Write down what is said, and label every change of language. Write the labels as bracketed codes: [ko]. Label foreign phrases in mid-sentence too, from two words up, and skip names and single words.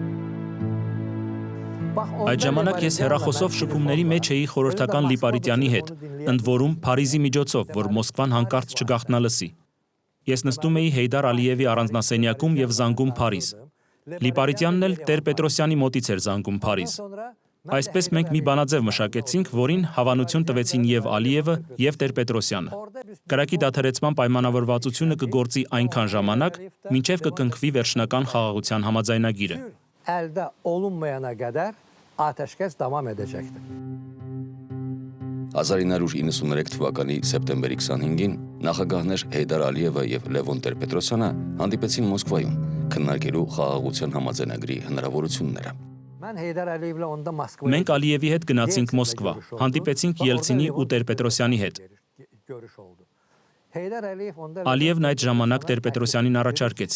[hy] Այդ ժամանակ ես հեռախոսով շփումների մեջ էի խորհրդական Լիպարիտյանի հետ, ընդ որում Փարիզի միջոցով, որ Մոսկվան հանկարծ չգաղտնալսի։ Ես նստում էի Հեյդար Ալիևի առանձնասենյակում եւ զանգում Փարիզ։ Լիպարիտյանն էլ Տեր-Պետրոսյանի մոտից էր զանգում Փարիզ։ Այսպես մենք մի բանաձև մշակեցինք, որին հավանություն տվեցին եւ Ալիևը եւ Տեր-Պետրոսյանը։ Կրակի դադարեցման պայմանավորվածությունը կգործի այնքան ժամանակ, մինչեւ կկնքվի վերջնական խաղաղության համաձայնագիրը։ [az] Əldə olunmayana qədər atəşkəs davam edəcəkdir։ [hy] 1993 թվականի սեպտեմբերի 25-ին նախագահներ Հեյդար Ալիևը եւ Լևոն Տեր-Պետրոսյանը հանդիպեցին Մոսկվայում քննարկելու խաղաղության համաձայնագրի հնարավորությունները։ Մենք Ալիևի հետ գնացինք Մոսկվա, հանդիպեցինք Ելցինի ու Տեր-Պետրոսյանի հետ։ Ալիևն այդ ժամանակ Տեր-Պետրոսյանին առաջարկեց.